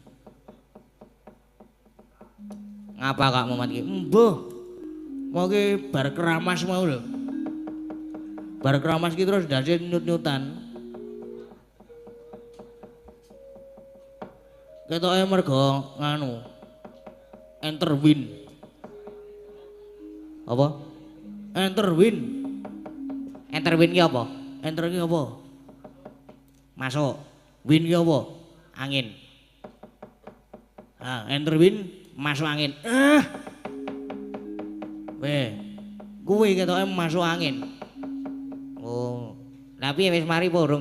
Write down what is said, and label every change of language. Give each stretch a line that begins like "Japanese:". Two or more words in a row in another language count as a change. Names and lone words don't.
Javanese: Ngapa Kak Mumet iki? Mbuh. Mau ki bar keramas mau lho. Bar keramas ki terus dadi nyut-nyutan. Ketoke mergo nganu.
English: Enter win. Apa? Enter win. Enter win ki apa?
Javanese: Enter ki apa? Masuk. Win ki apa? Angin. Ah,
English: enter win
Indonesian: masuk angin.
Javanese: Weh. Kuwi ketoke
Indonesian: masuk angin.
Javanese: Oh. Tapi wis mari apa urung?